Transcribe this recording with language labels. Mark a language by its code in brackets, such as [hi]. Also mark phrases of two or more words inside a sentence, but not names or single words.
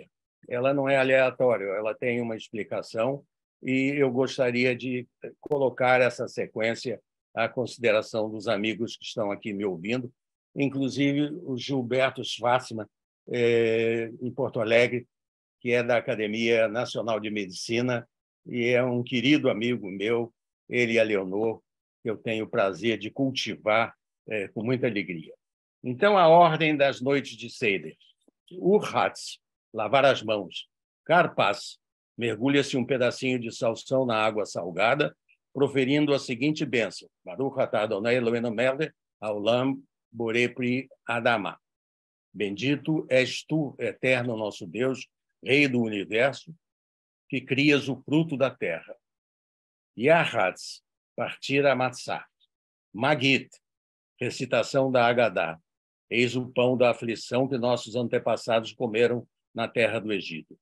[pt] Ela não é aleatória, ela tem uma explicação, e eu gostaria de colocar essa sequência à consideração dos amigos que estão aqui me ouvindo, inclusive o Gilberto Schwarzman, em Porto Alegre, que é da Academia Nacional de Medicina, e é um querido amigo meu, ele e a Leonor, que eu tenho o prazer de cultivar com muita alegria. Então, a ordem das noites de Seder. Urhatz, lavar as mãos. Karpas, mergulha-se um pedacinho de salsão na água salgada, proferindo a seguinte bênção: [he] ברוך אתה אדוני אלוהינו מלך העולם בורא פרי האדמה. [pt] Bendito és tu, eterno nosso Deus, Rei do universo, que crias o fruto da terra. Yahatz, partir a matzah. Magit, recitação da Agadá. Eis o pão da aflição que nossos antepassados comeram na terra do Egito.